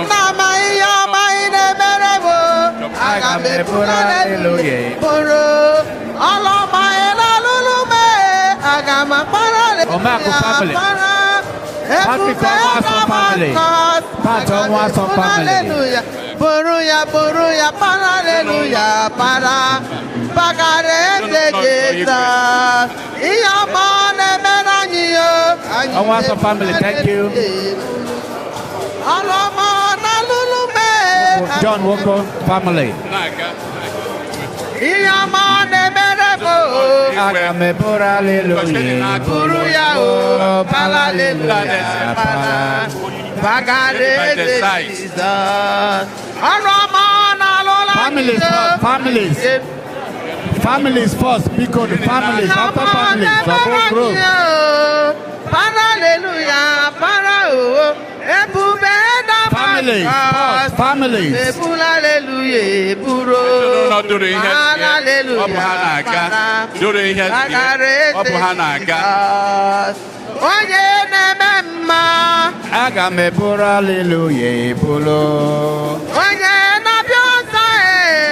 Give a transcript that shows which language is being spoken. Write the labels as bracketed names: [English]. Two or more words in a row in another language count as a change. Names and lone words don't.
[Igbo] Nna m ihe ọma ị na-emere m, o. Aga m ebulu hallelujah, eburu. Ọlụ ọma ị na-alụlụ m, e. Aga m akpọrọ hallelujah, Omakụ family. Father. Patrick Ebube Ọnwụasọ family. Damascus. Pat Ọnwụasọ family. Hallelujah. Buru ya, buru ya, para, hallelujah, para. Bakare eze Jesus. Ihe ọma ọ na-emere anyị, o. Anyị Ọnwụasọ family, [English] thank you. [Igbo] Ọlụ ọma ọ na-alụlụ m, e. John Woko family. Ihe ọma ọ na-emere m, o. Aga m eburu hallelujah. Buru ya, o. Oh, Para, hallelujah, para. Bakare eze Jesus. Ọlụ ọma ọ na-alụlụ anyị, [English] Families o. first, families. Families first, because the families, after families, the whole group. [Igbo] Hallelujah, para, oh. Ebube Damascus. [English] Families first, families. [Igbo] Ebula, hallelujah, eburu. Ezinụlọ duru ihe sie. Hallelujah, Ọ bụ ha na-aga. para. Duru ihe sie. Bakare Ọ bụ ha na-aga. Jesus. Onye na-eme mma. Aga m eburu hallelujah, eburu. Onye na-abịa ọzọ, e.